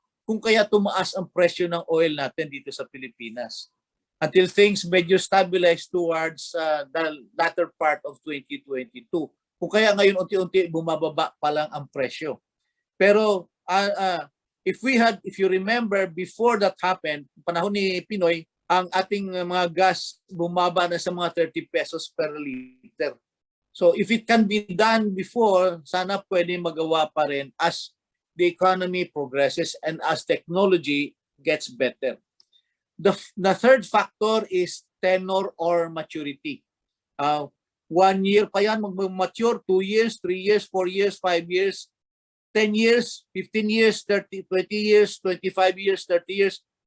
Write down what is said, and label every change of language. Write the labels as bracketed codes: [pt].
[tl] Kung kaya tumaas ang presyo ng oil natin dito sa Pilipinas. [en] Until things [tl] medyo [en] stabilize towards the latter part of 2022. [tl] Kung kaya ngayon unti-unti bumababa pa lang ang presyo. Pero [en] if you remember before that happened, [tl] panahon ni Pinoy, ang ating mga gas bumaba na sa mga 30 pesos per liter. [en] So if it can be done before, [tl] sana pwede magawa pa rin [en] as the economy progresses and as technology gets better. The third factor is tenor or maturity. 1 year pa yan mag-mature, 2 years, 3 years, 4 years, 5 years, 10 years, 15 years, 30, 20 years, 25 years, 30 years.